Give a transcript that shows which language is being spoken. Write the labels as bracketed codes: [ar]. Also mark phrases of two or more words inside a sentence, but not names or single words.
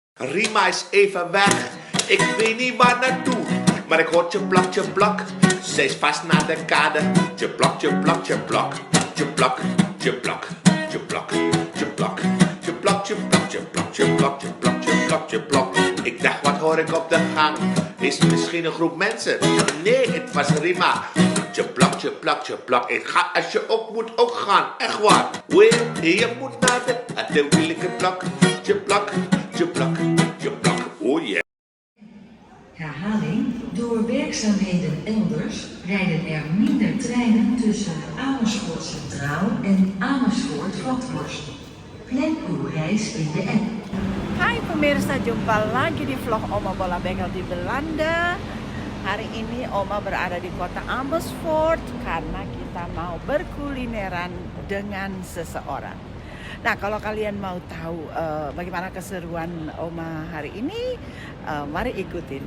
[nl] Rima is even weg, ik weet niet waar naartoe. Maar ik hoor tjeplak, tjeplak, ze is vast naar de kade. Tjeplak, tjeplak, tjeplak, tjeplak, tjeplak, tjeplak, tjeplak, tjeplak, tjeplak, tjeplak, tjeplak, tjeplak, tjeplak, tjeplak. Ik dacht, wat hoor ik op de gang? Is het misschien een groep mensen? Nee, het was Rima. Tjeplak, tjeplak, tjeplak. Ik ga als je op moet ook gaan, echt waar. Wil, je moet naar de wielige plak. Tjeplak, tjeplak, tjeplak, oh yeah. Herhaling. Door werkzaamheden elders rijden er minder treinen tussen Amersfoort Centraal en Amersfoort Vathorst. Plan uw reis in de app. [id] Hai pemirsa, jumpa lagi di vlog Oma Bola Bengkel di Belanda. Hari ini Oma berada di kota Amersfoort karena kita mau berkulineran dengan seseorang. Nah, kalau kalian mau tahu bagaimana keseruan Oma hari ini, mari ikutin.